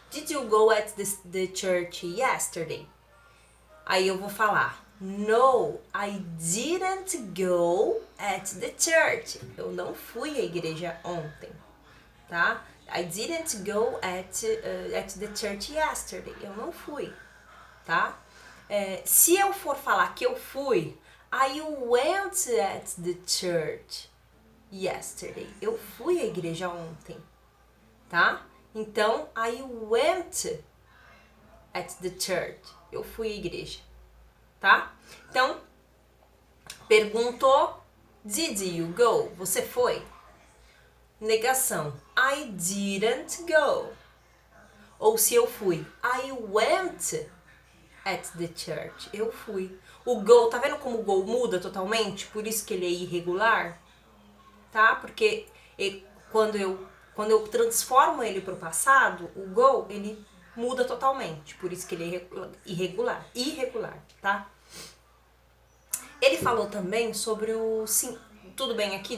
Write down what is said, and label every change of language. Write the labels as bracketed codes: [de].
[en] Did you go at the church yesterday? [pt] Aí eu vou falar, no, [en] I didn't go at the church. [pt] Eu não fui à igreja ontem, tá? [en] I didn't go at the church yesterday. [pt] Eu não fui, tá? Se eu for falar que eu fui, [en] I went at the church yesterday. [pt] Eu fui à igreja ontem, tá? Então, [en] I went at the church. [pt] Eu fui à igreja, tá? Então, perguntou, [en] did you go? [pt] Você foi? Negação, [en] I didn't go. [pt] Ou se eu fui, [en] I went at the church. [pt] Eu fui. O go, tá vendo como o go muda totalmente? Por isso que ele é irregular, tá? Porque quando eu transformo ele pro passado, o go, ele muda totalmente. Por isso que ele é irregular, tá? Ele falou também sobre o... Tudo bem aqui?